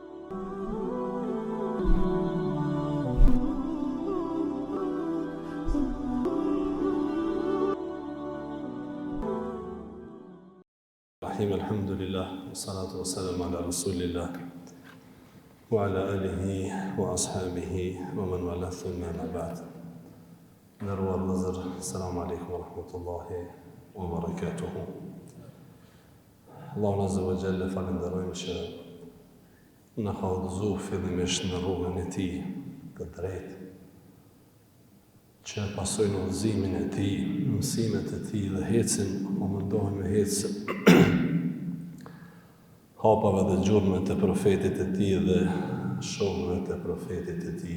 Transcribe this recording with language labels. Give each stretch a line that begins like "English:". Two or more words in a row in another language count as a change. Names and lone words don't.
Arabic: الحمد لله، والصلاة والسلام على رسول الله وعلى آله وأصحابه ومن والاه ثم أما بعد.
Albanian: Nderuar vëllezër,
Arabic: السلام عليكم ورحمة الله وبركاته. الله عز وجل
Albanian: falenderojmë që na ka udhëzuar fillimisht në rrugën e tij të drejtë, që pasojnë udhëzimin e tij, mësimet e tij dhe hecin, po mundohen me hecë hapave dhe gjurmët e profetit e tij dhe shokëve të profetit e tij.